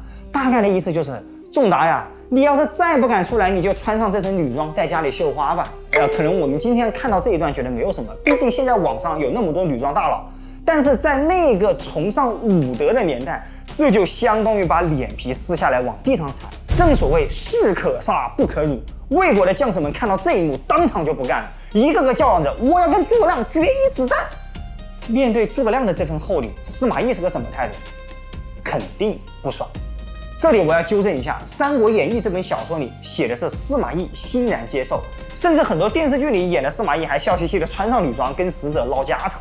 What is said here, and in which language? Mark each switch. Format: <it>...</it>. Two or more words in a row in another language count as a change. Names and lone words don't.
<zh>大概的意思就是，仲達呀，你要是再不敢出來，你就穿上這身女裝在家裡繡花吧。可能我們今天看到這一段覺得沒有什麼，畢竟現在網上有那麼多女裝大佬。但是在那個崇尚武德的年代，這就相當於把臉皮撕下来往地上踩。正所謂士可殺不可辱。魏國的将士們看到這一幕，當場就不幹了，一個個叫嚷着我要跟諸葛亮決一死戰。面對諸葛亮的這份厚禮，司馬懿是個什麼態度？肯定不爽。這裡我要糾正一下，《三國演義》這本小說裡寫的是司馬懿欣然接受，甚至很多電視劇裡演的司馬懿還笑嘻嘻的穿上女裝跟使者唠家常。</zh>